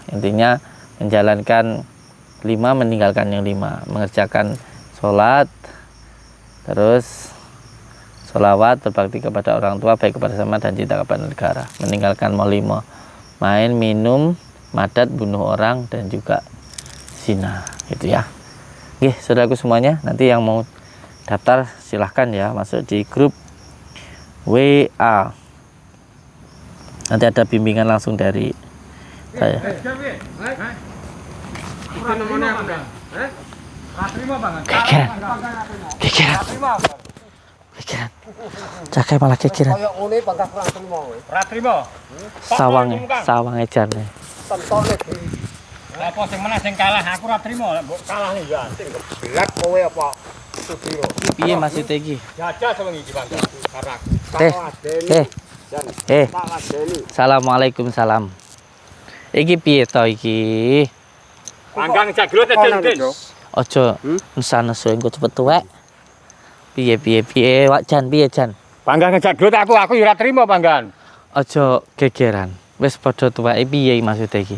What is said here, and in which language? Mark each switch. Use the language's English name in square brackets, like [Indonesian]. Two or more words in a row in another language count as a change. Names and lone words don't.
[Indonesian] Intinya menjalankan 5, meninggalkan yang 5, mengerjakan sholat, terus sholawat, berbakti kepada orang tua, baik kepada sama dan cinta kepada negara, meninggalkan molimo, main, minum, madat, bunuh orang, dan juga zina, gitu ya. Oke, saudaraku semuanya, nanti yang mau daftar silahkan ya masuk di grup WA. Nanti ada bimbingan langsung dari saya. [Javanese] Kekiran. Cakai malah kekiran. Sawang ejan. Apa sing meneh sing kalah aku ora trimo, mbok kalah nih ya. Sing geblak kowe apa Sudiro. Piye maksud iki? Jajah sewengi iki, Bang. Karak. [Arabic] Assalamualaikum salam. [Javanese] Iki piye to iki? Panggang jaglot den. Aja nesu engko cepet tuwek. Piye wak Jan, piye Jan? Panggang jaglot aku ya ora trimo panggan. Aja gegeran. Wis padha tuweke piye maksude iki?